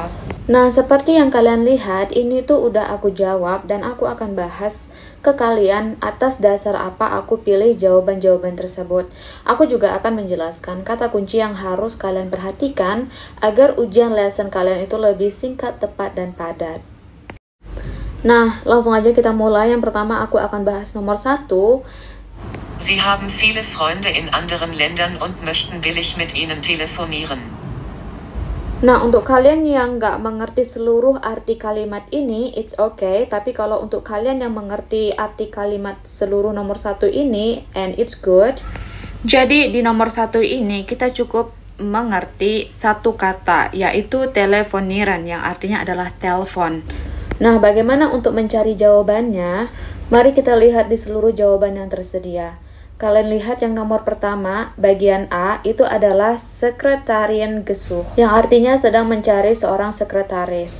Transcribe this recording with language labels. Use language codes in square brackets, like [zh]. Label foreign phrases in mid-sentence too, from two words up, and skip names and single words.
[id] Nah, seperti yang kalian lihat, ini tuh udah aku jawab dan aku akan bahas ke kalian atas dasar apa aku pilih jawaban-jawaban tersebut. Aku juga akan menjelaskan kata kunci yang harus kalian perhatikan agar ujian lesson kalian itu lebih singkat, tepat, dan padat. Nah, langsung aja kita mulai. Yang pertama aku akan bahas nomor 1. [de] Sie haben viele Freunde in anderen Ländern und möchten billig mit ihnen telefonieren. [id] Nah, untuk kalian yang nggak mengerti seluruh arti kalimat ini, [en] it's okay. [id] Tapi kalau untuk kalian yang mengerti arti kalimat seluruh nomor 1 ini, [en] and it's good. [id] Jadi di nomor 1 ini kita cukup mengerti satu kata, yaitu telefonieren, yang artinya adalah telepon. Nah, bagaimana untuk mencari jawabannya? Mari kita lihat di seluruh jawaban yang tersedia. Kalian lihat yang nomor pertama, bagian A, itu adalah Sekretariengesuch, yang artinya sedang mencari seorang sekretaris.